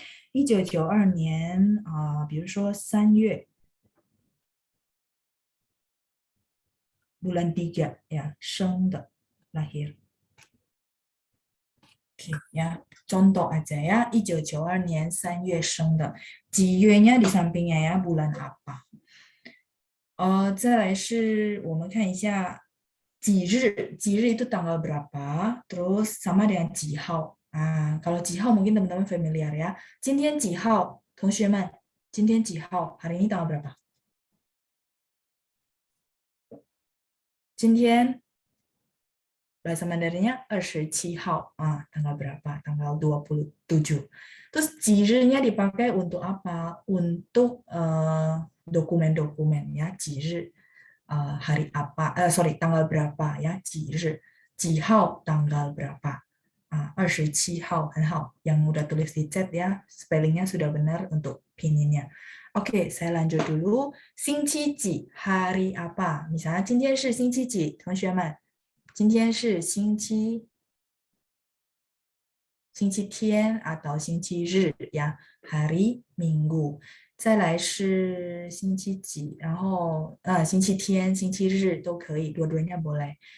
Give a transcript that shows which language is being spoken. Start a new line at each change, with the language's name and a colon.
Chinese: 1992年比如说3月
Indonesian: bulan 3 ya,
Chinese: 生的 lahir.
Indonesian: Oke, ya, contoh aja ya,
Chinese: 1992年3月生的,
Indonesian: 几月nya di sampingnya ya, bulan apa.
Chinese: 再来是我们看一下几日
Indonesian: itu tanggal berapa, terus sama dengan
Chinese: 几号.
Indonesian: Kalau 几号 mungkin teman-teman familiar ya.
Chinese: 今天几号, 同学们, 今天几号,
Indonesian: hari ini tanggal berapa? 今天 bahasa Mandarinnya 27 号, tanggal berapa? Tanggal 27. Terus 几日nya dipakai untuk apa? Untuk dokumen-dokumen ya, 几日, hari apa, tanggal berapa ya, 几日, 几号 tanggal berapa. 27 号,
Chinese: 很好.
Indonesian: Yang udah tulis di chat ya, spellingnya sudah benar untuk pinginnya. Oke, saya lanjut dulu.
Chinese: 星期几
Indonesian: hari apa?
Chinese: Misalnya 今天是星期几，同学们，今天是星期天 atau 星期日 ya,
Indonesian: hari Minggu。
Chinese: 再来是星期几，然后星期天、星期日都可以，
Indonesian: dua-duanya boleh。